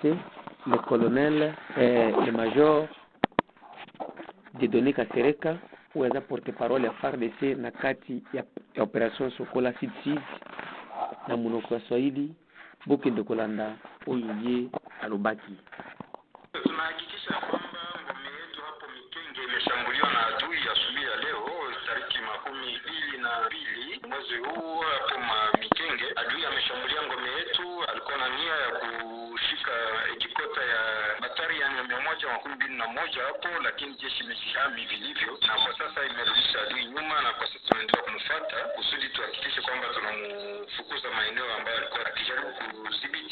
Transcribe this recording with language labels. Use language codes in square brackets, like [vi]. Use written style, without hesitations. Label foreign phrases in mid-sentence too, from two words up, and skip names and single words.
[fr] le colonel le major [ln] Dieudonné Kasereka ou eza [fr] porte-parole à [ln] FARDC na kati ya opération Sokola Sud na munoko ya Swahili bokende kolanda oyo ye alobaki. [sw] Tunahakikisha kwamba ngome yetu hapo Mikenge imeshambuliwa na adui asubuhi ya leo tariki 22 mwezi huu hapo Mikenge. Adui ameshambulia ngome yetu, alikuwa na nia ya kushika jikota ya batari ya 121 hapo, lakini jeshi imejihami vilivyo na kwa sasa imerudisha adui nyuma, na kwa sasa tunaendelea kumfuata kusudi tuhakikishe kwamba tunamfukuza maeneo ambayo alikuwa akijaribu kudhibiti.